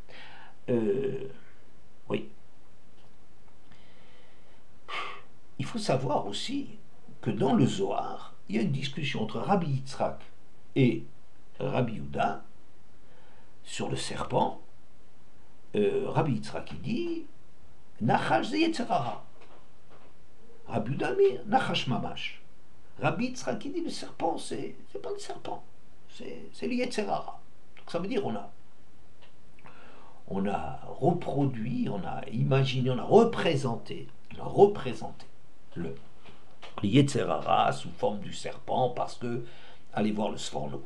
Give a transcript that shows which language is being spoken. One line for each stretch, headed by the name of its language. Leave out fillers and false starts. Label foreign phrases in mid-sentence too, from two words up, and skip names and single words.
French: Oui. Il faut savoir aussi que dans le Zohar, il y a une discussion entre Rabbi Yitzhak et Rabbi Yehuda sur le serpent. Rabbi Yitzhak il dit
Hebrew: נחש זה יצר הרע.
French: Rabbi Yehuda dit
Hebrew: נחש ממש.
French: Rabbi Yitzhak il dit le serpent, c'est pas le serpent, c'est le Yetzerara. Donc ça veut dire on a reproduit, on a imaginé, on a représenté le Yetzerara sous forme du serpent parce que allez voir le Sforno.